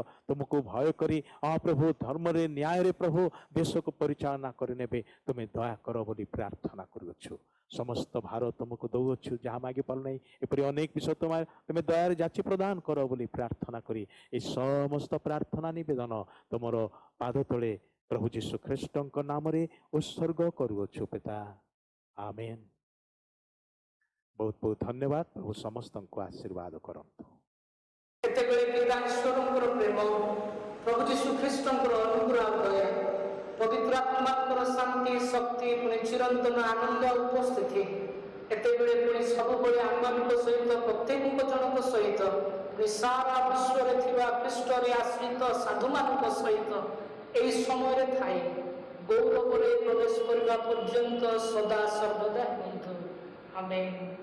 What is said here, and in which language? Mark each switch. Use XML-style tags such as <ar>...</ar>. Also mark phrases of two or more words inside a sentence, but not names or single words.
<or>ତୁମକୁ ଭୟ କରି ହଁ ପ୍ରଭୁ ଧର୍ମରେ, ନ୍ୟାୟରେ ପ୍ରଭୁ ଦେଶକୁ ପରିଚାଳନା କରିନେବେ ତୁମେ ଦୟା କର ବୋଲି ପ୍ରାର୍ଥନା କରୁଅଛୁ। ସମସ୍ତ ଭାର ତୁମକୁ ଦଉଅଛୁ, ଯାହା ମାଗିପାରୁ ନାହିଁ। ଏପରି ଅନେକ ବିଷୟ ତୁମେ ଦୟାରେ ଯାଚି ପ୍ରଦାନ କର ବୋଲି ପ୍ରାର୍ଥନା କରି ଏ ସମସ୍ତ ପ୍ରାର୍ଥନା ନିବେଦନ ତୁମର ପାଦ ତଳେ प्रभु जीशु ख्रीष्टଙ୍କ ନାମରେ ଉତ୍ସର୍ଗ କରୁଅଛୁ ପିତା आमेन। ବହୁତ ବହୁତ ଧନ୍ୟବାଦ। ପ୍ରଭୁ ସମସ୍ତଙ୍କୁ ଆଶୀର୍ବାଦ କରନ୍ତୁ। କେତେବେଳେ ପିତା ଈଶ୍ୱରଙ୍କର ପ୍ରେମ, ପ୍ରଭୁ ଯୀଶୁ ଖ୍ରୀଷ୍ଟଙ୍କର ଅନୁଗ୍ରହ ଦୟା, ପବିତ୍ର ଆତ୍ମାଙ୍କର ଶାନ୍ତି ଶକ୍ତି ପୁଣି ଚିରନ୍ତନ ଆନନ୍ଦ ଉପସ୍ଥିତି ଏତେବେଳେ ପୁଣି ସବୁବେଳେ ଆମ୍ଭମାନଙ୍କ ସହିତ ପ୍ରତ୍ୟେକଙ୍କ ଜଣଙ୍କ ସହିତ ପୁଣି ସାରା ବିଶ୍ୱରେ ଥିବା ଖ୍ରୀଷ୍ଟରେ ଆଶ୍ରିତ ସାଧୁମାନଙ୍କ ସହିତ ଏହି ସମୟରେ ଥାଇ ଗୌରବରେ ପ୍ରବେଶ କରିବା ପର୍ଯ୍ୟନ୍ତ ସଦା ସର୍ବଦା ହୁଅନ୍ତୁ।</or>